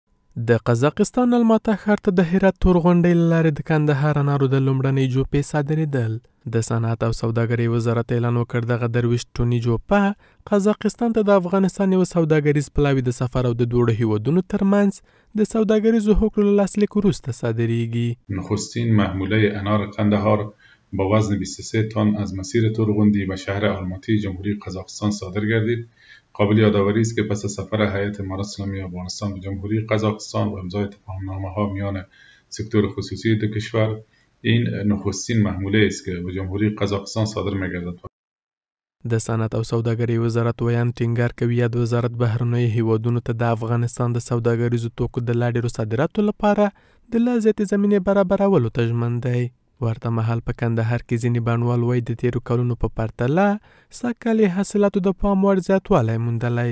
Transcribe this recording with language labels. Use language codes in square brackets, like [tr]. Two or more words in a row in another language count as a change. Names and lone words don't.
[ps] د قزاقستان الماتا ښار ته د هرات تور غونډۍ له لارې د کندهار انارو د لومړنۍ جوپې صادرېدل. د صنعت او سوداګرۍ وزارت اعلان وکړ دغه 23 ټنې جوپه قزاقستان ته د افغانستان یو سوداګریز پلاوي د سفر او د دوړو هیوادونو ترمنځ د سوداګریزو حقوقو له لاسلیک وروسته صادریږي. [fa] نخستین محموله انار قندهار با وزن 23 تن از مسیر تورغوندی به شهر آلماتی جمهوری قزاقستان صادر گردید. قابل یادآوری است که پس از سفر هیئت امارات اسلامی افغانستان به جمهوری قزاقستان و امضای تفاهم‌نامه‌ها میان سکتور خصوصی دو کشور، این نخستین محموله است که به جمهوری قزاقستان صادر می‌گردد. [ps] د صنعت او سوداګرۍ وزارت ویان ټینګار کوي د وزارت بهرنیو هیوادونو ته د افغانستان د سوداګریزو توکو د لا ډېرو صادراتو لپاره د لا زیاتې زمینې برابرولو ته ژمن دی. ورته مهال په کندهار کې ځینې بڼوال وایي د تیرو کلونو په پرتله سږکال یې حاصلاتو د پام وړ زیاتوالی موندلی.